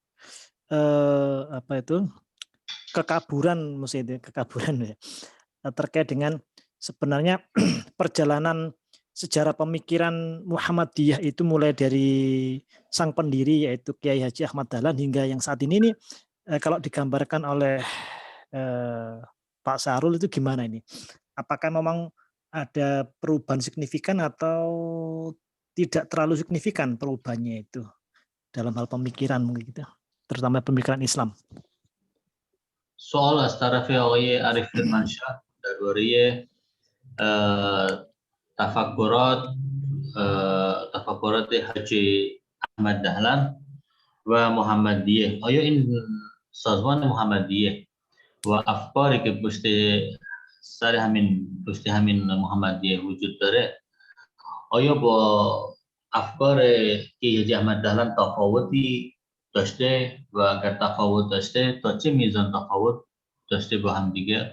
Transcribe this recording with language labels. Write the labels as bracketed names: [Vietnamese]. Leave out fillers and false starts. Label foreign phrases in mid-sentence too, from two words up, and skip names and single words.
[Indonesian] kekaburan, maksudnya kekaburan ya, terkait dengan sebenarnya perjalanan sejarah pemikiran Muhammadiyah itu mulai dari sang pendiri yaitu Kiai Haji Ahmad Dahlan hingga yang saat ini nih, kalau digambarkan oleh Pak Syahrul itu gimana ini? Apakah memang ada perubahan signifikan atau tidak terlalu signifikan perubahannya itu dalam hal pemikiran mungkin gitu, terutama pemikiran Islam? [Persian] سوال از طرف آقای عارف کرمانشاه درباره تفکرات حاجی احمد دهلان و محمدیه. آیا این سازمان محمدیه و افکاری که پشت همین محمدیه وجود داره آیا با افکار که حاجی احمد دهلان تفاوتی داشته و اگر تفاوت داشته تا چه میزان تفاوت داشته با هم دیگه؟